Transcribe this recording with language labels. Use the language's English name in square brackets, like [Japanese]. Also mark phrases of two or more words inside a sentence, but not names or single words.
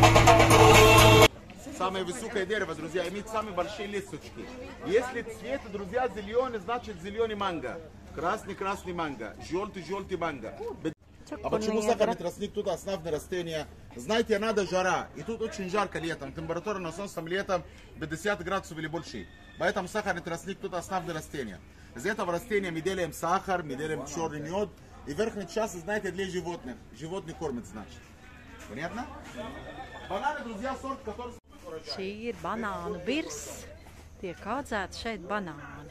[Russian] Самое высокое дерево, друзья, имеет самые большие листочки. Если цвет, друзья, зеленый, значит зеленый манго. Красный манго. Желтый манго. А почему сахарный тростник? Тут основное растение. Знаете, надо жара. И тут очень жарко летом. Температура на солнце летом 50 градусов или больше. Поэтому сахарный тростник тут основное растение. Из этого растения мы делаем сахар, мы делаем черный мед. И верхняя часть, знаете, для животных. Животных кормят, значит. Понятно? Бананы, друзья, сорт, который... [Latvian] Šī ir banānu virs. Tiek audzēti šeit banāni.